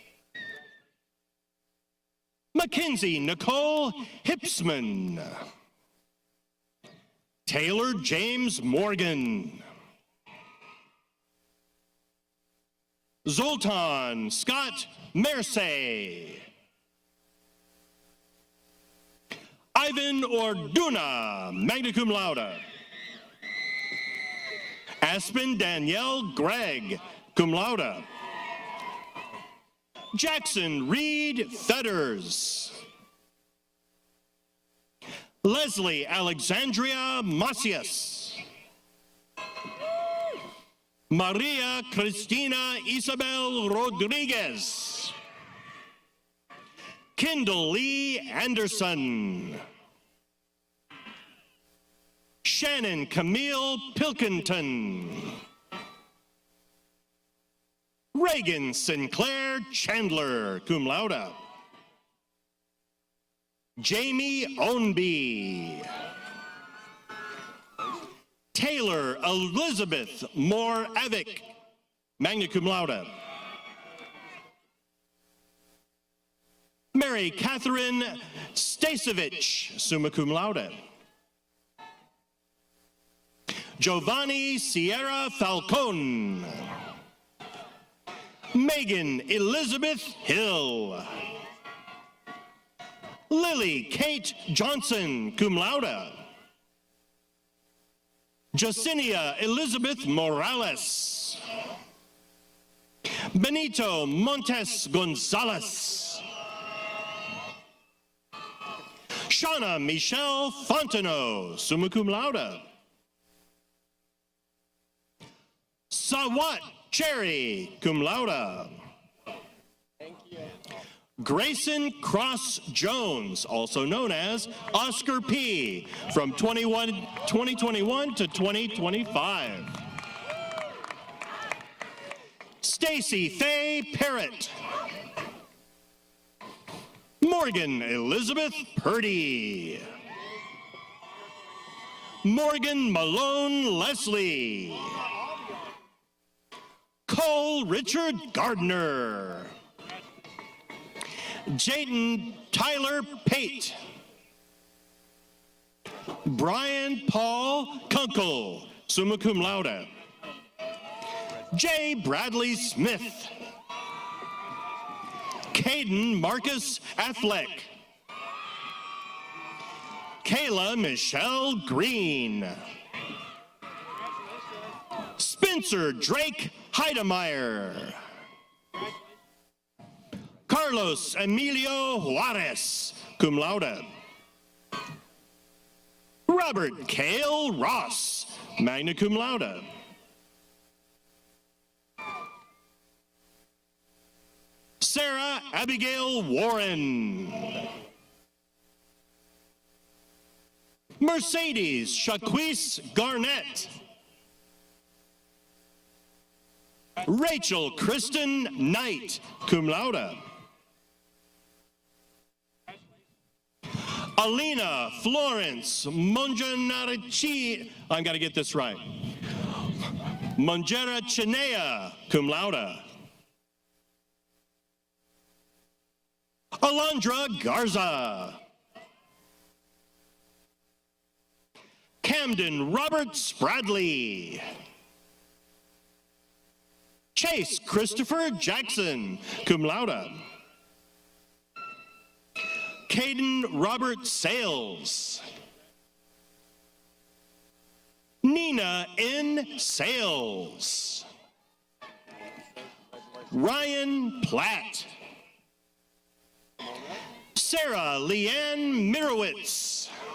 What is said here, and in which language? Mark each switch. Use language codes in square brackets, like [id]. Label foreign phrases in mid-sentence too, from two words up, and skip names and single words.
[en] Mackenzie Nicole Hipsman. Taylor James Morgan. Zoltan Scott Mersey. Ivan Orduna, [la] magna cum laude. [en] Aspen Danielle Gregg, [la] cum laude. [en] Jackson Reed Fetters. Leslie Alexandria Macias. Maria Cristina Isabel Rodriguez. Kendall Lee Anderson. Shannon Camille Pilkington. Reagan Sinclair Chandler, [la] cum laude. [en] Jamie Ownby. Taylor Elizabeth Moore Avick, [la] magna cum laude. [en] Mary Catherine Stasevich, [la] summa cum laude. [en] Giovanni Sierra Falcone. Megan Elizabeth Hill. Lily Kate Johnson, [la] cum laude. [en] Jacinia Elizabeth Morales. Benito Montes Gonzalez. Shauna Michelle Fontenot, [la] summa cum laude. [en] Sawat Cherry, [la] cum laude. [en] Thank you. Grayson Cross Jones, also known as Oscar P., from 2021 to 2025. Stacy Faye Parrott. Morgan Elizabeth Purdy. Morgan Malone Leslie. Cole Richard Gardner. Jayden Tyler Pate. Brian Paul Kunkel, [la] summa cum laude. [en] J. Bradley Smith. Caden Marcus Affleck. Kayla Michelle Green. Spencer Drake Heidemeyer. Carlos Emilio Juarez, [la] cum laude. [en] Robert Cale Ross, [la] magna cum laude. [en] Sarah Abigail Warren. Mercedes Shaquise Garnett. Rachel Kristen Knight, [la] cum laude. [en] Alina Florence Monjanarici, I've got to get this right. Monjera Chinea, [la] cum laude. [en] Alondra Garza. Camden Robert Spradley. Chase Christopher Jackson, [la] cum laude. [en] Caden Robert Sales. Nina N. Sales. Ryan Platt. Sarah Leanne Mirowitz.